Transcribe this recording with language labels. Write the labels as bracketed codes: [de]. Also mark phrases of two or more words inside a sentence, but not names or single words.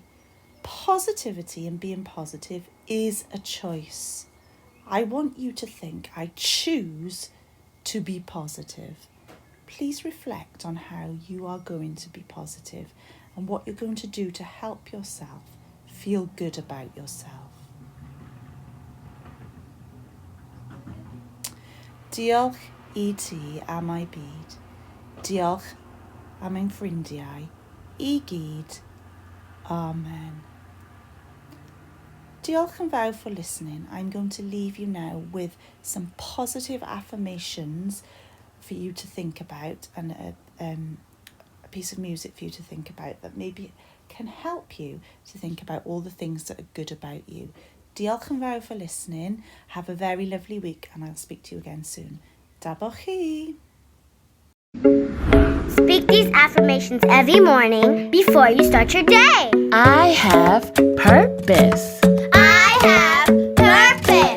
[en] Positivity and being positive is a choice. I want you to think, I choose to be positive. Please reflect on how you are going to be positive and what you're going to do to help yourself feel good about yourself. [cy] Diolch I ti am ei byd. Diolch am ein ffrindiau. I gyd. Amen. Diolch yn fawr [en] for listening. I'm going to leave you now with some positive affirmations for you to think about and a piece of music for you to think about that maybe can help you to think about all the things that are good about you. [cy] Diolch yn fawr [en] for listening. Have a very lovely week and I'll speak to you again soon. [cy] Dabor chi. [en] Speak these affirmations every morning before you start your day. I have purpose. I have purpose.